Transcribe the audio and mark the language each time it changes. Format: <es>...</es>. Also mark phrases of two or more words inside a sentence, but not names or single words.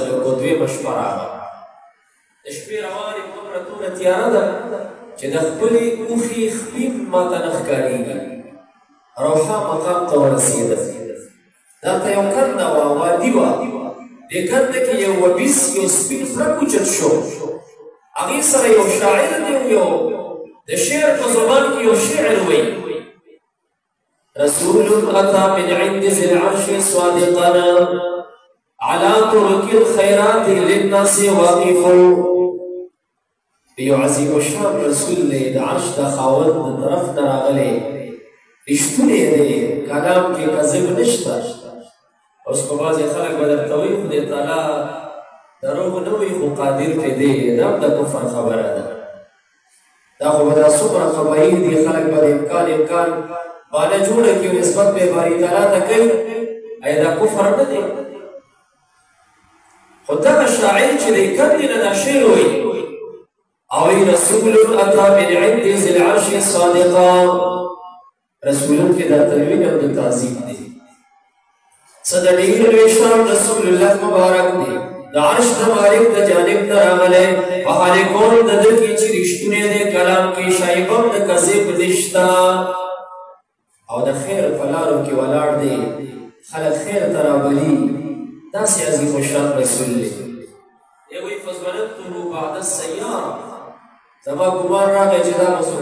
<ps>وکړو دویمه شپه راغله د شپې روانې دومره توره تیاره ده چې د خپلې اوښې خپې ماته نه ښکارېږي روحا مقام ته ورسېده دا ته یو کنده وه وادي وه دې کنده کې یو وبیس یو سپین پړک اوچت شو هغې سره یو شاعر دی یو د شعر په زبان کې یو شعر وایي</ps> <ar>رسول أتى من عند ذي العرش صادقنا على طرق الخيرات للناس واقف</ar> <ps>یو عظیم الشان رسول دی د عرش د خاوند د طرف نه راغلی رښتونی دی کلام کې کذب نشته اوس په بعضې خلک به درته وایي خدای تعالی دروغ نه وایي خو قادر پرې دی دا هم د کفر خبره ده دا خو به دا څومره قبایل دي خلک به د امکان باندې جوړه کې نسبت به باری تعالی ته کوي ایا دا کفر نه دی خو دغه شاعر چې دی کندې نه دا شعر وایي او</ps> <ar>رسول أتى من عند ذي العرش صادقا</ar> <ps>رسولون کې دا تنوین او د تعظیم دی څه د ډېر لوی شان رسول الله مبارک دی د عرش د مالک د جانب نه راغلی په حال کون د ده کې چې رښتونی دی کلام کې شایبه د کذب نشته او د خیر په لارو کې ولاړ دی خلک خیر ته رابلي داسې عظیم الشان رسول دی دی وایي</ps> <ar>فظننته بعد السیاره</ar> <ps>زما ګمان راغی چې دا مسو</ps>